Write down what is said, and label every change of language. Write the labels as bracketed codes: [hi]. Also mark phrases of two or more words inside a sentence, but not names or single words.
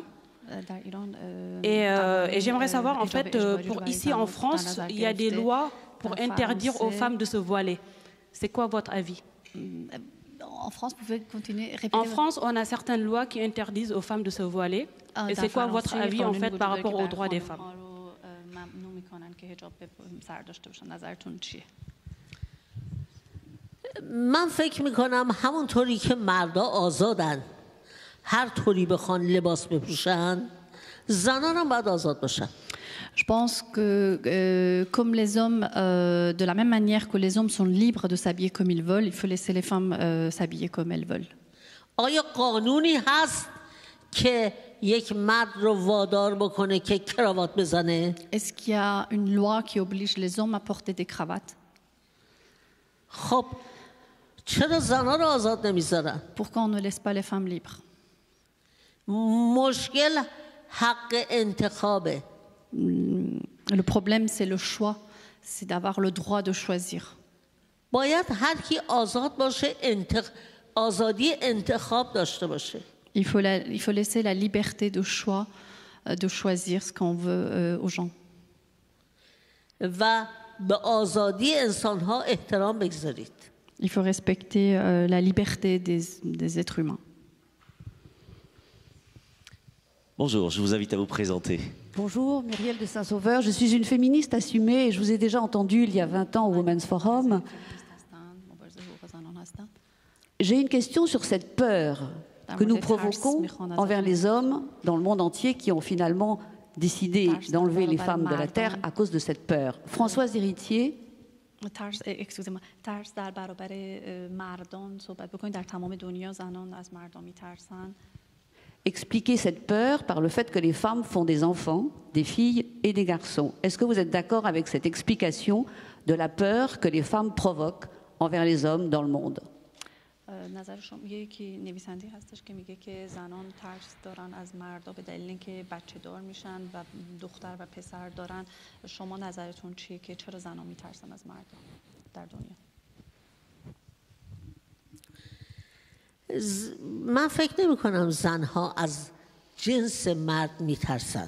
[fr] Et j'aimerais savoir, en fait, pour ici en France, il y a des lois pour interdire aux femmes de se voiler. C'est quoi votre avis? En France, vous pouvez continuer. En France, on a certaines lois qui interdisent aux femmes de se voiler. Et c'est quoi votre avis en fait par rapport aux droits des femmes? [fa] من فکر میکنم همونطوری که مردا آزادن هر طوری بخوان لباس بپوشن زنان هم باید آزاد باشن. [fr] Je pense que, comme les hommes, de la même manière que les hommes sont libres de s'habiller comme ils veulent, il faut laisser les femmes s'habiller comme elles veulent. [fa] آیا قانونی هست که یک مرد رو وادار بکنه که کراوات بزنه؟ [fr] Est-ce qu'il y a une loi qui oblige les hommes à porter des cravates? [fa] خب چرا زنها رو آزاد نمیذارن؟ [fr] Pourquoi on ne laisse pas les femmes libres? [fa] مشکل حق انتخابه. [fr] Le problème, c'est le choix, c'est d'avoir le droit de choisir. [fa] باید هر کی آزاد باشه آزادی انتخاب داشته باشه. [fr] Il faut laisser la liberté de choix, de choisir ce qu'on veut aux gens. [fa] و به آزادی انسان‌ها احترام بگذارید. [fr] Il faut respecter la liberté des êtres humains. Bonjour, je vous invite à vous présenter. Bonjour, Muriel de Saint-Sauveur. Je suis une féministe assumée et je vous ai déjà entendu il y a 20 ans au Women's Forum. J'ai une question sur cette peur que nous provoquons envers les hommes dans le monde entier qui ont finalement décidé d'enlever les femmes de la terre à cause de cette peur. Françoise Héritier. Excusez-moi. [fa] ترس در برابر مردان صحبت بکنید در تمام دنیا زنان از مردان میترسن. [fr] Expliquer cette peur par le fait que les femmes font des enfants, des filles et des garçons. Est-ce que vous êtes d'accord avec cette explication de la peur que les femmes provoquent envers les hommes dans le monde? [fa] نظر شما یکی نویسنده هستش که میگه که زنان ترس دارن از مردا به دلیل اینکه بچه دار میشن و دختر و پسر دارن. شما نظرتون چیه که چرا زنان میترسن از مردا در دنیا؟ من فکر نمی کنم زنها از جنس مرد میترسن.